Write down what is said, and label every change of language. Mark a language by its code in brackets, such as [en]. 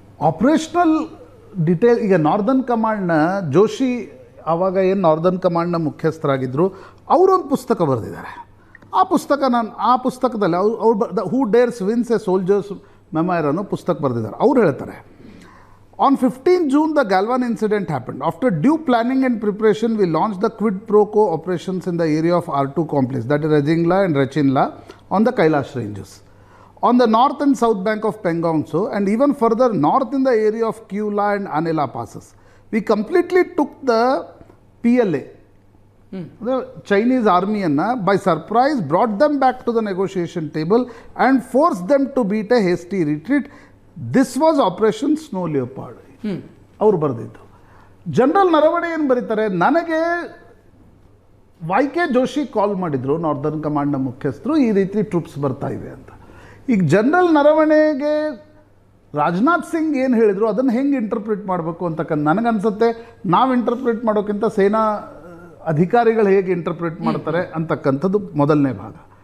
[kn] Operational detail ಈಗ northern ಕಮಾಂಡ್ನ Joshi ಆವಾಗ ಏನು ನಾರ್ದರ್ನ್ ಕಮಾಂಡ್ನ ಮುಖ್ಯಸ್ಥರಾಗಿದ್ದರು, ಅವರೊಂದು ಪುಸ್ತಕ ಬರೆದಿದ್ದಾರೆ. ಆ ಪುಸ್ತಕದಲ್ಲಿ ಅವ್ರು ಹೂ ಡೇರ್ಸ್ ವಿನ್ಸ್ ಎ ಸೋಲ್ಜರ್ಸ್ ಮೆಮೈರ್ ಅನ್ನೋ ಪುಸ್ತಕ ಬರೆದಿದ್ದಾರೆ. ಅವ್ರು ಹೇಳ್ತಾರೆ, [en] On 15 June, the Galwan incident happened. After due planning and preparation, we launched the quid pro quo operations in the area of R2 complex, that is Rajingla and Rachinla, on the Kailash ranges, on the north and south bank of Pangong Tso, and even further north in the area of Kyula and Anela passes. We completely took the PLA, the Chinese army, by surprise, brought them back to the negotiation table and forced them to beat a hasty retreat. This was Operation Snow Leopard. [kn] ಅವರು ಬರೆದಿದ್ದು. General Naravane ಏನು ಬರೀತಾರೆ, ನನಗೆ YK Joshi ಕಾಲ್ ಮಾಡಿದರು, northern ಕಮಾಂಡ್ನ ಮುಖ್ಯಸ್ಥರು, ಈ ರೀತಿ troops ಬರ್ತಾ ಇವೆ ಅಂತ. ಈಗ ಜನರಲ್ ನರವಣೆಗೆ ರಾಜನಾಥ್ ಸಿಂಗ್ ಏನು ಹೇಳಿದರು ಅದನ್ನು ಹೆಂಗೆ ಇಂಟರ್ಪ್ರಿಟ್ ಮಾಡಬೇಕು ಅಂತಕ್ಕಂಥ ನನಗನ್ಸುತ್ತೆ, ನಾವು ಇಂಟರ್ಪ್ರಿಟ್ ಮಾಡೋಕ್ಕಿಂತ ಸೇನಾ ಅಧಿಕಾರಿಗಳು ಹೇಗೆ ಇಂಟರ್ಪ್ರಿಟ್ ಮಾಡ್ತಾರೆ ಅಂತಕ್ಕಂಥದ್ದು ಮೊದಲನೇ ಭಾಗ.